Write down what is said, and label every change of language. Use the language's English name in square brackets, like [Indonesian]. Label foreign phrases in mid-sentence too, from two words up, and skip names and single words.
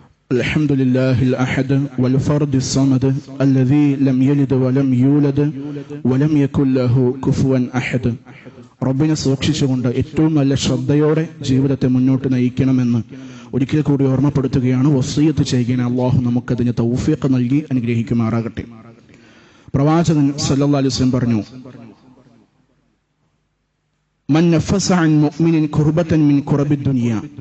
[Arabic] الحمد لله الأحد والفرد الصمد الذي لم يلد ولم يولد ولم يكن له كفوا أحد. [Malayalam] റബ്ബിനെ സൂക്ഷിച്ചുകൊണ്ട് ഏറ്റവും നല്ല ശ്രദ്ധയോടെ ജീവിതത്തെ മുന്നോട്ട് നയിക്കണമെന്ന് ഒരിക്കൽ കൂടി ഓർമ്മപ്പെടുത്തുകയാണ്, വസിയ്യത്ത് ചെയ്യുകയാണ്. അള്ളാഹു നമുക്കതിന് തൗഫീഖ് നൽകി അനുഗ്രഹിക്കുമാറാകട്ടെ. പ്രവാചകൻ [Arabic] صلى الله عليه وسلم [Malayalam] പറഞ്ഞു, [Arabic] من نفس عن مؤمن كربة من كرب الدنيا.